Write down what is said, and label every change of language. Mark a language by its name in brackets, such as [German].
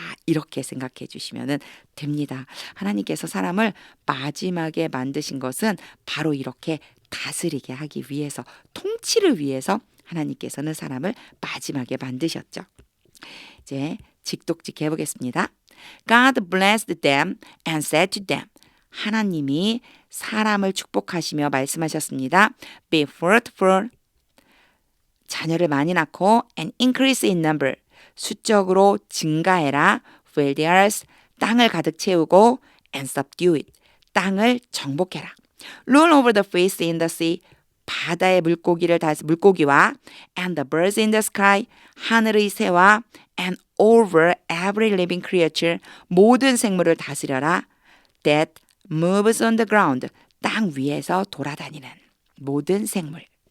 [Korean] 이렇게 생각해 주시면 됩니다. 하나님께서 사람을 마지막에 만드신 것은 바로 이렇게 다스리게 하기 위해서, 통치를 위해서 하나님께서는 사람을 마지막에 만드셨죠. 이제 직독직 해보겠습니다. [English] God blessed them and said to them. [Korean] 하나님이 사람을 축복하시며 말씀하셨습니다. [English] Be fruitful. [Korean] 자녀를 많이 낳고 [English] and increase in number. [Korean] 수적으로 증가해라. [English] Fill the earth. [Korean] 땅을 가득 채우고 [English] and subdue it. [Korean] 땅을 정복해라. [English] Rule over the fish in the sea. [Korean] 바다의 물고기와 [English] and the birds in the sky. [Korean] 하늘의 새와 [English] and over every living creature. [Korean] 모든 생물을 다스려라. [English] That moves on the ground. [Korean] 땅 위에서 돌아다니는 모든 생물.